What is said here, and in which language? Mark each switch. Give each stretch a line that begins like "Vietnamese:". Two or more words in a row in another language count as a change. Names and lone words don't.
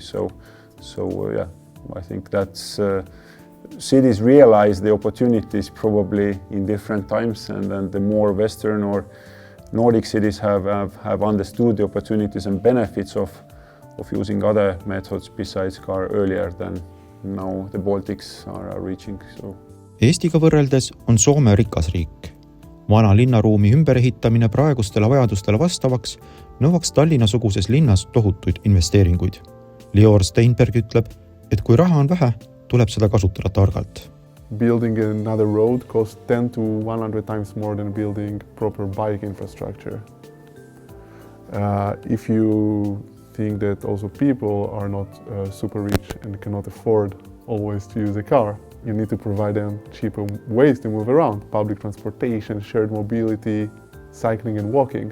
English: So yeah, I think that's cities realize the opportunities probably in different times, and then the more Western or Nordic cities have understood the opportunities and benefits of using other methods besides car earlier than now the Baltics are reaching. So.
Estonian: Eestiga võrreldes on Soome rikas riik. Vana linnaruumi ümberehitamine praegustele vajadustele vastavaks nõuaks Tallinna-suguses linnas tohutuid investeeringuid. Lior Steinberg ütleb, et kui raha on vähe, tuleb seda kasutada targalt.
English: Building another road costs 10 to 100 times more than building proper bike infrastructure. If you think that also people are not super rich and cannot afford always to use a car, you need to provide them cheaper ways to move around, public transportation, shared mobility, cycling and walking.